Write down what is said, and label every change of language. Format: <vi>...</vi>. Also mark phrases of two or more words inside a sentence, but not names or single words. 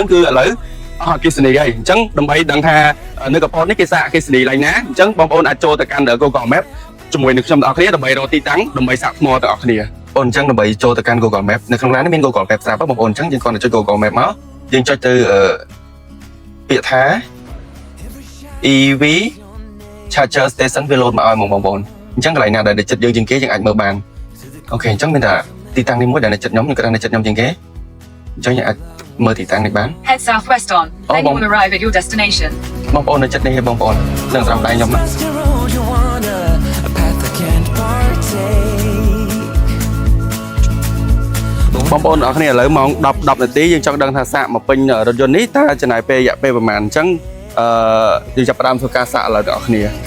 <km>គឺឥឡូវអស់អគ្គិសនីហើយអញ្ចឹងដើម្បីដឹងថានៅកំពតនេះគេសាកអគ្គិសនីឡើងណាអញ្ចឹងបងប្អូនអាចចូលទៅកាន់ Google Map ជាមួយនឹងខ្ញុំទាំងអស់គ្នាដើម្បីរកទីតាំងដើម្បីសាកថ្មទាំងអស់គ្នាបងអញ្ចឹងដើម្បីចូលទៅកាន់ Google Map នៅក្នុងឡាននេះមាន Google Map ស្រាប់បងប្អូនអញ្ចឹងយើងគ្រាន់តែចុច Google Map មកយើងចុចទៅពាក្យថា</km> <en>EV Charger Station</en> <km>វា load មកឲ្យបងប្អូនអញ្ចឹងកន្លែងណាដែលចិត្តយើងជាងគេយើងអាចមើលបានអូខេអញ្ចឹងមានតែទីតាំងនេះមួយដែលនៅចិត្តខ្ញុំក៏នៅចិត្តខ្ញុំជាងគេអញ្ចឹងយើងអាចមើលទីតាំងនេះបាន</km> <en>Head southwest on then you will arrive at your destination</en> <km>បងប្អូននៅចិត្តនេះបងប្អូននឹងស្រាប់ដៃខ្ញុំណាបងប្អូនអរគ្នាឥឡូវម៉ោង10នាទីយើងចង់ដឹងថាសាកមកពេញរថយន្តនេះតើចំណាយពេលរយៈពេលប្រហែលអញ្ចឹងយើងចាប់ផ្ដើមធ្វើការសាកឥឡូវទាំងអស់គ្នា</km>